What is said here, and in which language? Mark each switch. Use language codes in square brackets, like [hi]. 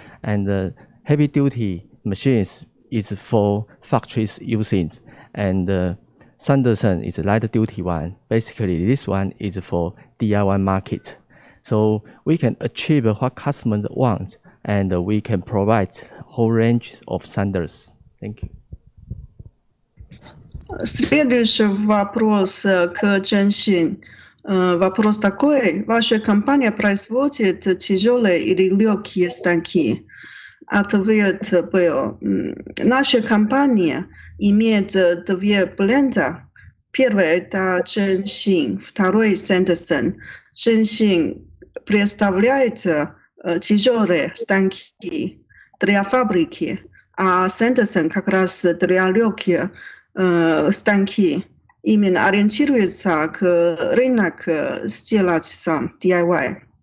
[en] And the heavy duty machines is for factories using, and Sanderson is a lighter duty one. Basically, this one is for DIY market. So we can achieve what customers want, and we can provide whole range of standards. Thank you. [ru] Следующий вопрос к Jun Shiau. Вопрос такой. Ваша компания производит тяжелые или легкие станки? Ответ был. Наша компания имеет две бренда. Первый это Sheng Shing, второй Sanderson. Sheng Shing представляет тяжелые станки для фабрики, а Sanderson как раз для легких станки. Именно ориентируется к рынок сделать сам, DIY.